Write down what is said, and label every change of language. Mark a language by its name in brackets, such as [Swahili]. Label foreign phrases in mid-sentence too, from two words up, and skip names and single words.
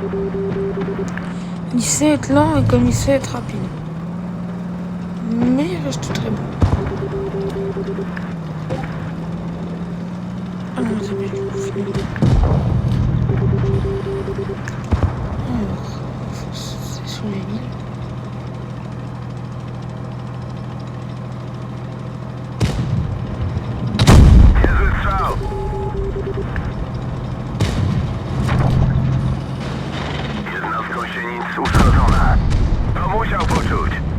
[French] Il sait être lent et comme il sait être rapide. Mais il reste très bon. Ah non, c'est bien, je vais finir. Alors, c'est sur les villes. [Polish] Niezły strzał. Jedna z gąsienic uszkodzona. To musiał poczuć.